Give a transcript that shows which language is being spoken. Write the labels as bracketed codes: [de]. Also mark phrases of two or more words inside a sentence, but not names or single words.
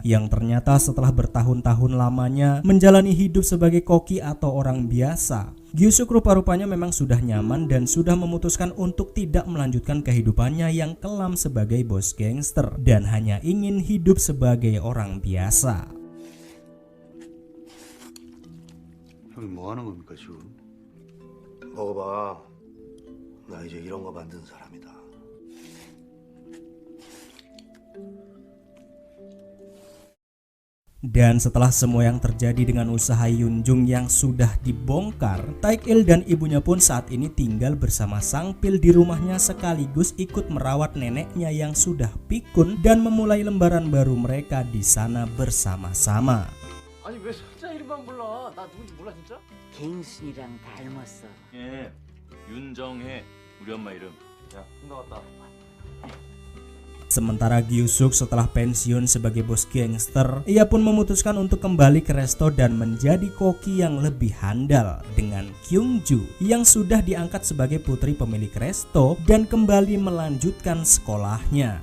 [id] Yang ternyata setelah bertahun-tahun lamanya menjalani hidup sebagai koki atau orang biasa, Gyusuk rupa-rupanya memang sudah nyaman dan sudah memutuskan untuk tidak melanjutkan kehidupannya yang kelam sebagai bos gangster dan hanya ingin hidup sebagai orang biasa. [ko] 형이 뭐 하는 겁니까 지금? 먹어봐. 나 이제 이런 거 만든 사람이다. [id] Dan setelah semua yang terjadi dengan usaha Yunjung yang sudah dibongkar, Taek-il dan ibunya pun saat ini tinggal bersama Sang Pil di rumahnya sekaligus ikut merawat neneknya yang sudah pikun dan memulai lembaran baru mereka di sana bersama-sama. [ko] 아니 왜 손자 이름만 몰라? 나 누군지 몰라 진짜? 갱순이랑 닮았어. 예, 윤정혜 우리 엄마 이름. 야 끝나갔다. [id] Sementara Gyusuk setelah pensiun sebagai bos gangster, ia pun memutuskan untuk kembali ke resto dan menjadi koki yang lebih handal dengan Kyungju yang sudah diangkat sebagai putri pemilik resto dan kembali melanjutkan sekolahnya.